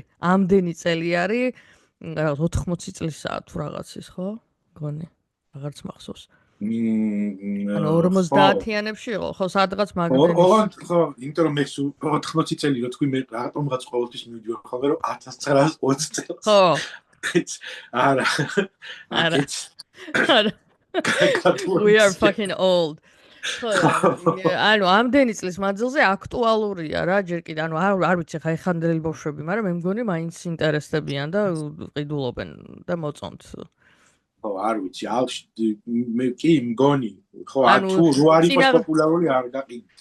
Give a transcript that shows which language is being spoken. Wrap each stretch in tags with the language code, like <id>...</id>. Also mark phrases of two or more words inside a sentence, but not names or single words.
<ka>ამდენი წელი არის რაღაც 80 წლისაა თუ რაღაცის, ხო? მგონი აღარც მახსოვს. ანუ 50-იანებში იყო, ხო, სადღაც მაგდენის. ხო, იმიტომ რომ მე 80 წელი რო თქვი მე რატომღაც ყოველთვის მივიდივარ ხოლმე რომ 1920 წელს. ხო. არა.</ka> <en>We are fucking old.</en> <ka>ანუ ამდენი წლის მანძილზე აქტუალურია რა ჯერ კიდე ანუ არ ვიცი ხა ეხანდელი ბავშვები, მაგრამ მე მგონი მაინც ინტერესდებიან და ყიდულობენ და მოწონთ. ხო, არ ვიცი, მე კი მგონი, ხო, თუ რო არ იყოს პოპულარული არ გაყიდით.</ka>